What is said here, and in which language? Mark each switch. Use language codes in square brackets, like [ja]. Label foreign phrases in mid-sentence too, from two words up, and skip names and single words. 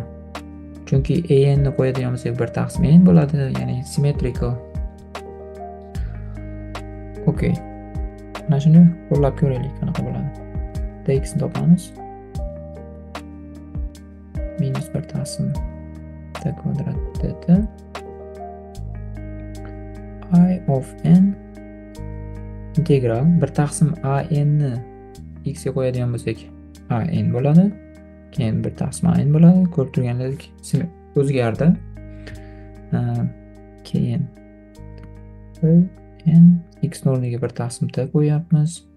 [uz] Chunki an ni qo'yadigan bo'lsak 1 taqsim n bo'ladi, ya'ni symmetrical. Okey. Mana shuni qo'llab ko'raylik, qanaqa bo'ladi. Dx ni topamiz. Minus 1 taqsim t kvadrat dt I of n integral 1 taqsim a n ni x ga qo'yadigan bo'lsak a n bo'ladi. Keyin 1 taqsim a n bo'ladi. Ko'rib turganingizdek o'zgardi. Keyin n x o'rniga 1 taqsim t qo'yapmiz.